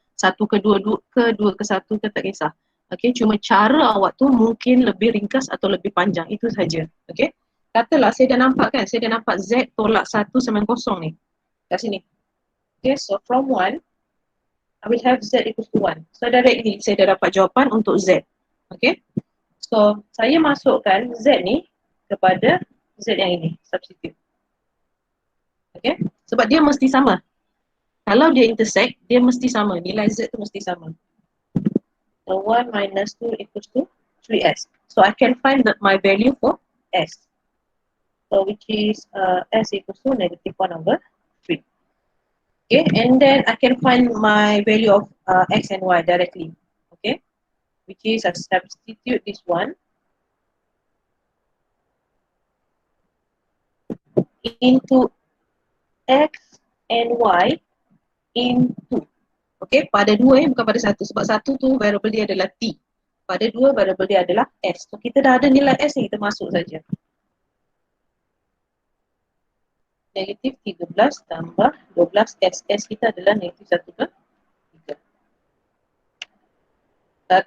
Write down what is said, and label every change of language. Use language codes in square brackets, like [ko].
[ms] Satu ke dua ke satu ke, tak kisah. Okay, cuma cara awak tu mungkin lebih ringkas atau lebih panjang, itu saja. Okay, katalah saya dah nampak kan, saya dah nampak Z tolak 1 sama 0 ni. Kat sini. [en] Okay, so from 1, I will have Z equals to 1. [ms] So directly saya dah dapat jawapan untuk Z. Okay. So saya masukkan Z ni kepada Z yang ini. Substitute. Okay. Sebab dia mesti sama. Kalau dia intersect, dia mesti sama. Nilai Z tu mesti sama. [en] So 1 minus 2 equals to 3S. So I can find my value for S. So which is S equals to negative 1 over 3. Okay, and then I can find my value of X and Y directly. Okay, which is I substitute this one into X and Y into. [ms] Okay, pada 2 bukan pada 1. Sebab 1 tu variable dia adalah T. Pada 2 variable dia adalah S. So kita dah ada nilai S ni, kita masuk saja. Negatif 13 tambah 12 S. S kita adalah negatif 1 ke 3.